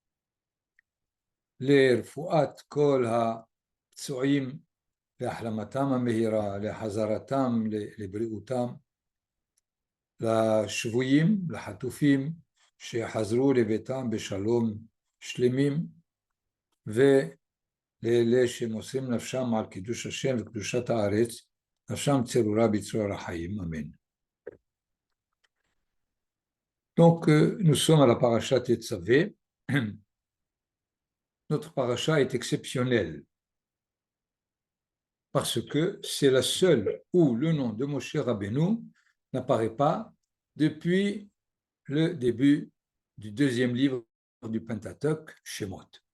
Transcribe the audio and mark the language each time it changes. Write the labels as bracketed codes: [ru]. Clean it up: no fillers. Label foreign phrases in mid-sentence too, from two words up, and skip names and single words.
[he] לרפואת כל הפצועים להחלמתם המהירה, לחזרתם לבריאותם, לשבויים, לחטופים שחזרו לביתם בשלום שלמים, ולאלה שמוסרים נפשם על קידוש השם וקדושת הארץ, נפשם צרורה בצרור החיים, אמן. [fr] Donc, nous sommes à la paracha Tetzavé. Notre paracha est exceptionnelle parce que c'est la seule où le nom de Moshe Rabbeinu n'apparaît pas depuis le début du deuxième livre du Pentateuch, Shemot.